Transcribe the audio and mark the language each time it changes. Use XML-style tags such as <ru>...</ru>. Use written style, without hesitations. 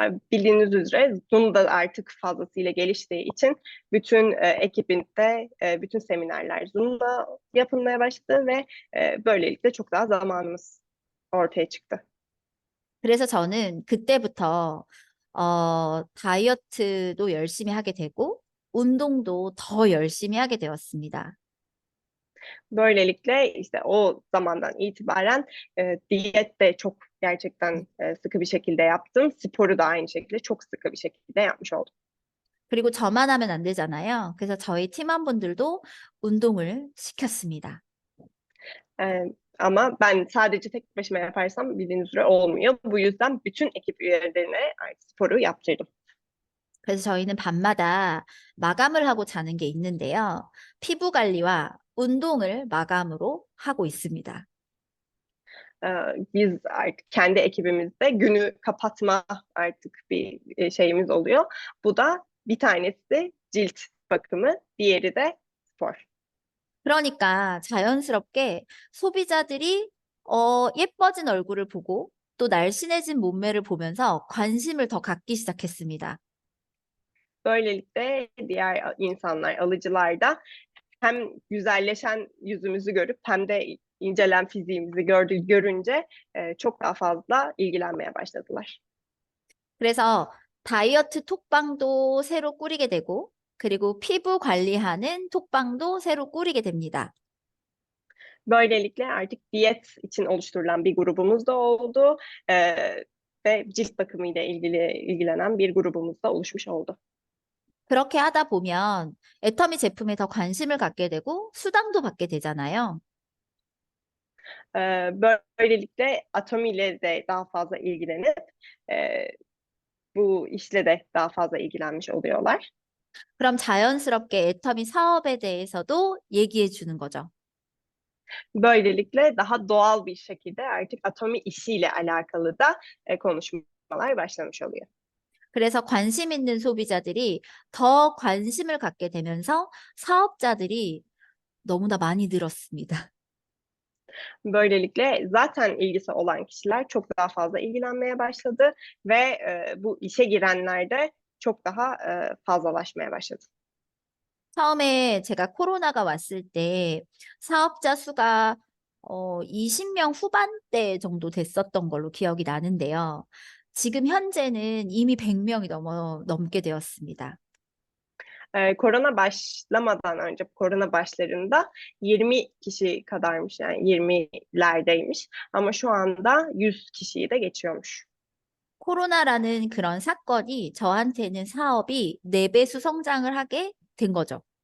<tr>Bildiğiniz üzere Zoom da artık fazlasıyla geliştiği için bütün ekibin de bütün seminerler Zoom'da yapılmaya başladı ve böylelikle çok daha zamanımız ortaya çıktı.</tr> <ko>그래서 저는 그때부터 다이어트도 열심히 하게 되고 운동도 더 열심히 하게 되었습니다.</ko> <tr>Böylelikle işte o zamandan itibaren diyet de çok gerçekten sıkı bir şekilde yaptım. Sporu da aynı şekilde çok sıkı bir şekilde yapmış oldum.</tr> <ko>그리고 저만 하면 안 되잖아요. 그래서 저희 팀원분들도 운동을 시켰습니다.</ko> <tr>Ama ben sadece tek başıma yaparsam bildiğiniz üzere olmuyor. Bu yüzden bütün ekip üyelerine sporu yaptırdım.</tr> <ko>그래서 저희는 밤마다 마감을 하고 자는 게 있는데요. 피부 관리와 운동을 마감으로 하고 있습니다.</ko> <tr>Biz artık kendi ekibimizde günü kapatma artık bir şeyimiz oluyor. Bu da bir tanesi cilt bakımı, diğeri de spor.</tr> <ko>그러니까 자연스럽게 소비자들이 예뻐진 얼굴을 보고 또 날씬해진 몸매를 보면서 관심을 더 갖기 시작했습니다.</ko> <tr>Böylelikle diğer insanlar, alıcılar da hem güzelleşen yüzümüzü görüp hem de incelen fiziğimizi görünce çok daha fazla ilgilenmeye başladılar.</tr> <ko>그래서 다이어트 톡방도 새로 꾸리게 되고 그리고 피부 관리하는 톡방도 새로 꾸리게 됩니다.</ko> <tr>Böylelikle artık diyet için oluşturulan bir grubumuz da oldu ve cilt bakımı ile ilgilenen bir grubumuz da oluşmuş oldu.</tr> <ko>그렇게 하다 보면 애터미 제품에 더 관심을 갖게 되고 수당도 받게 되잖아요.</ko> <tr>Böylelikle Atomi ile de daha fazla ilgilenip bu işle de daha fazla ilgilenmiş oluyorlar.</tr> <ko>그럼 자연스럽게 애터미 사업에 대해서도 얘기해 주는 거죠.</ko> <tr>Böylelikle daha doğal bir şekilde artık Atomi işiyle alakalı da konuşmalar başlamış oluyor.</tr> <ko>그래서 관심 있는 소비자들이 더 관심을 갖게 되면서 사업자들이 너무나 많이 늘었습니다.</ko> <tr>Böylelikle zaten ilgisi olan kişiler çok daha fazla ilgilenmeye başladı ve bu işe girenler de çok daha fazlalaşmaya başladı.</tr> <ko>처음에 제가 코로나가 왔을 때 사업자 수가 20명 후반대 정도 됐었던 걸로 기억이 나는데요. 지금 현재는 이미 100명이 넘게 되었습니다.</ko> <tr>Korona başlamadan önce, korona başlarında 20 kişi kadarmış, yani 20'lerdeymiş. Ama şu anda 100 kişiyi de geçiyormuş.</tr> <ko>코로나라는 그런 사건이 저한테는 사업이 4배수 성장을 하게 된 거죠.</ko>